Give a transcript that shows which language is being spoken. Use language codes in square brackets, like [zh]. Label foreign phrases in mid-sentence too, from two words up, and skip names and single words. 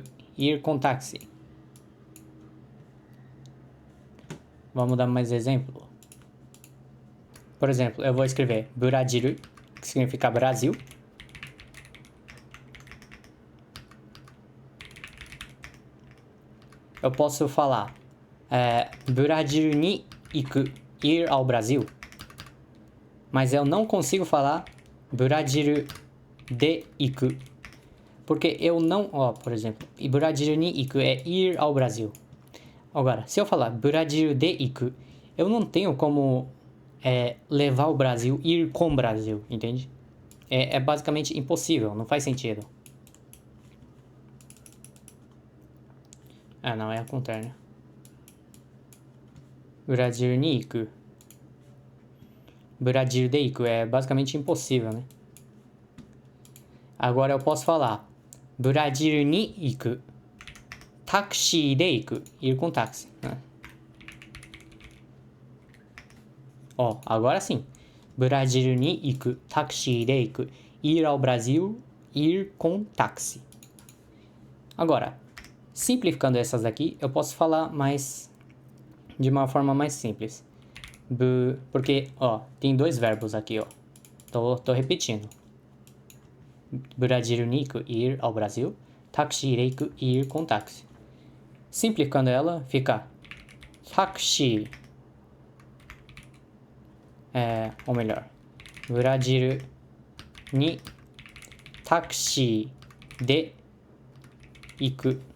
[pt] Ir com táxi. Vamos dar mais exemplo. Por exemplo, eu vou escrever Brasil, que significa Brasil. Eu posso falar [ja] ブラジルに行く, [pt] ir ao Brasil. Mas eu não consigo falar [ja] ブラジルで行く. [pt] Porque eu não... por exemplo, [ja] ブラジルに行く [pt] é ir ao Brasil. Agora, se eu falar [ja] ブラジルで行く, [pt] eu não tenho como levar o Brasil, ir com o Brasil, entende? É basicamente impossível, não faz sentido. Não, é ao contrário. [ja] ブラジルに行く. ブラジルで行く [pt] é basicamente impossível, né? Agora eu posso falar [ja] ブラジルに行く. タクシーで行く. [pt] Ir com táxi. Agora sim. [ja] ブラジルに行く. タクシーで行く. [pt] Ir ao Brasil. Ir com táxi. Agora, simplificando essas daqui, eu posso falar mais de uma forma mais simples. Porque, tem dois verbos aqui, Tô repetindo. [ja] ブラジルに行く, [pt] ir ao Brasil. [ja] タクシーで行く, [pt] ir com táxi. Simplificando ela, fica táxi. Ou melhor, [ja] ブラジルにタクシーで行く.